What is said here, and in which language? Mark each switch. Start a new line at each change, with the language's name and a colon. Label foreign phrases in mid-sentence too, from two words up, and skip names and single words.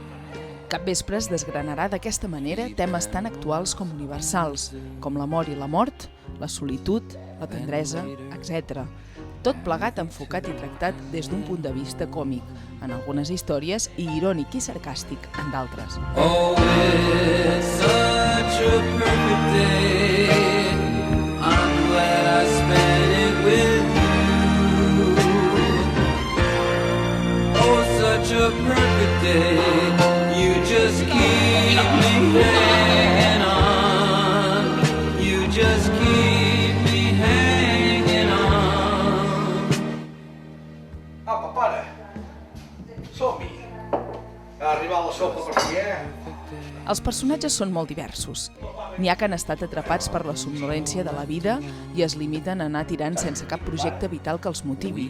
Catalan: Capvespres desgranarà d'aquesta manera temes tan actuals com universals, com l'amor i la mort, la solitud, la tendresa, etc. Tot plegat enfocat i tractat des d'un punt de vista còmic, en algunes històries, i irònic i sarcàstic en d'altres.
English: Oh, it's such a perfect day. I'm glad I spent it with you. Oh, such a perfect day. You just keep me hanging on. You just keep me hanging on.
Catalan: Apa, pare. Som-hi. Ha arribat la sopa per aquí, Els personatges són molt diversos. N'hi ha que han estat atrapats per la somnolència de la vida i es limiten a anar tirant sense cap projecte vital que els motivi.